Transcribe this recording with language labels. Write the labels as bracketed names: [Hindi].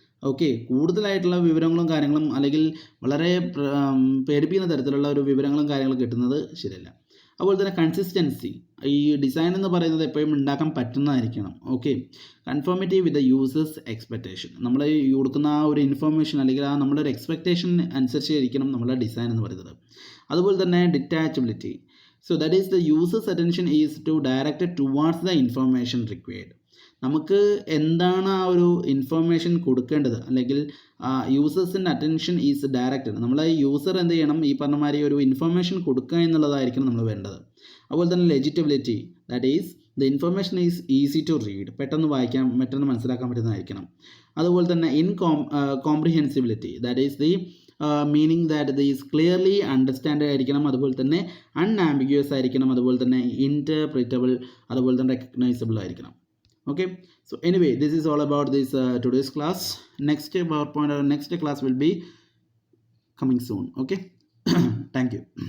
[Malayalam] Okay, കൂടുതലായിട്ടുള്ള വിവരങ്ങളും കാര്യങ്ങളും അല്ലെങ്കിൽ വളരെ പേടിപ്പിക്കുന്ന തരത്തിലുള്ള ഒരു വിവരങ്ങളും കാര്യങ്ങളും കിട്ടുന്നത് ശരിയല്ല. അതുപോലെ തന്നെ കൺസിസ്റ്റൻസി. ഈ ഡിസൈൻ എന്ന് പറയുന്നത് എപ്പോഴും ഉണ്ടാക്കാൻ പറ്റുന്നതായിരിക്കണം. Okay, [English] Conformity with the users expectation. [Malayalam] നമ്മൾ കൊടുക്കുന്ന ആ ഒരു ഇൻഫോർമേഷൻ അല്ലെങ്കിൽ ആ നമ്മുടെ ഒരു എക്സ്പെക്റ്റേഷൻ അനുസരിച്ചായിരിക്കണം നമ്മുടെ ഡിസൈൻ എന്ന് പറയുന്നത്. അതുപോലെ തന്നെ ഡിറ്റാച്ചബിലിറ്റി. [English] So that is the user's attention is to directed towards the information required. [Malayalam] നമുക്ക് എന്താണ് ആ ഒരു ഇൻഫോർമേഷൻ കൊടുക്കേണ്ടത് അല്ലെങ്കിൽ യൂസേഴ്സിൻ്റെ [English] Attention is directed. [Malayalam] നമ്മൾ യൂസർ എന്ത് ചെയ്യണം, ഈ പറഞ്ഞ മാതിരി ഒരു ഇൻഫോർമേഷൻ കൊടുക്കുക എന്നുള്ളതായിരിക്കണം നമ്മൾ വേണ്ടത്. അതുപോലെ തന്നെ [English] Legibility. That is the information is easy to read. [Malayalam] പെട്ടെന്ന് വായിക്കാൻ പെട്ടെന്ന് മനസ്സിലാക്കാൻ പറ്റുന്നതായിരിക്കണം. അതുപോലെ തന്നെ comprehensibility. [English] That is the meaning that ഇത് is clearly understand ആയിരിക്കണം. [Malayalam] അതുപോലെ തന്നെ അൺആംബിഗ്യൂസ് ആയിരിക്കണം. അതുപോലെ തന്നെ ഇൻറ്റർപ്രിറ്റബിൾ, അതുപോലെ തന്നെ റെക്കഗ്നൈസബിൾ ആയിരിക്കണം. [English] Okay, so anyway, this is all about this today's class. Next PowerPoint or next class will be coming soon. Okay, thank you.